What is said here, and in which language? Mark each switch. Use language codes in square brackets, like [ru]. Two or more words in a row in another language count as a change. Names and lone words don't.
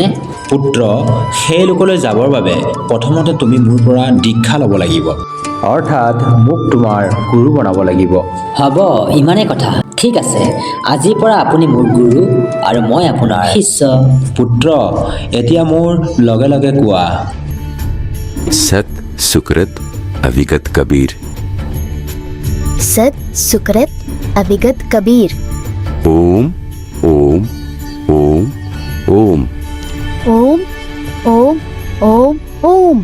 [as] পুত্ৰ, সেই লোকলৈ যাবৰ বাবে প্ৰথমতে তুমি মোৰ পৰা দীক্ষা ল'ব লাগিব, অৰ্থাৎ মোক তোমাৰ গুৰু বনাব লাগিব। হ'ব, ইমানেই কথা। ঠিক আছে, আজিৰ পৰা আপুনি মোৰ গুৰু আৰু মই আপোনাৰ শিষ্য। পুত্ৰ, এতিয়া মোৰ লগে লগে কোৱা। [hi] सत सुकृत अविगत कबीर। सत सुकृत अविगत कबीर। [sa] ओम ओम ओम ओम ओम ओम ओम ओम।